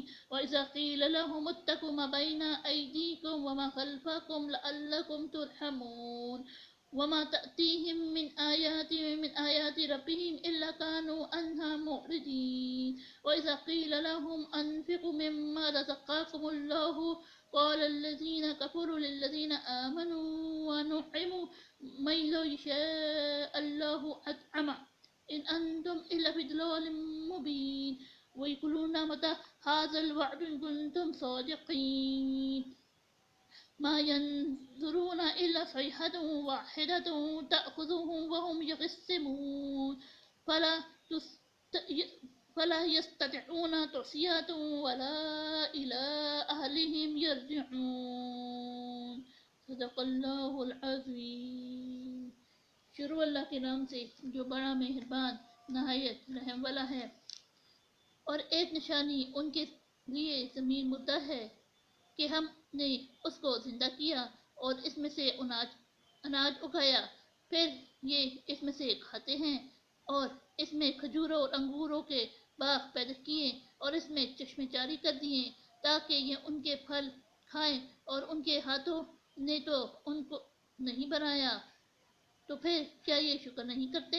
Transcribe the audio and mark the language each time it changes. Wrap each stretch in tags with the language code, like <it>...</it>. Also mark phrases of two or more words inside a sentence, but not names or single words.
<ar>وإذا قيل لهم اتقوا ما بين أيديكم وما خلفكم لعلكم ترحمون وما تأتيهم من آيات ربهم إلا كانوا عنها معرضين. وإذا قيل لهم أنفقوا مما رزقكم الله قال الذين كفروا للذين آمنوا أنطعم من لو يشاء الله أطعمه إن أنتم إلا في ضلال مبين. ويقولون متى هذا الوعد إن كنتم صادقين. ما ينظرون إلا صيحة واحدة تأخذهم وهم يخصمون فلا يستطيعون توصية ولا إلى أهلهم يرجعون. صدق الله العظيم.</ar> <hi>शुरू अल्लाह के नाम से जो बड़ा मेहरबान नहायत रहम वाला है। और एक निशानी उनके लिए ज़मीन मुर्दा है कि हमने उसको जिंदा किया और इसमें से अनाज उगाया, फिर ये इसमें से खाते हैं और इसमें खजूरों और अंगूरों के बाग पैदा किए और इसमें चश्मे जारी कर दिए ताकि ये उनके फल खाएं और उनके हाथों ने तो उनको नहीं बनाया, तो फिर क्या ये शुक्र नहीं करते।</hi>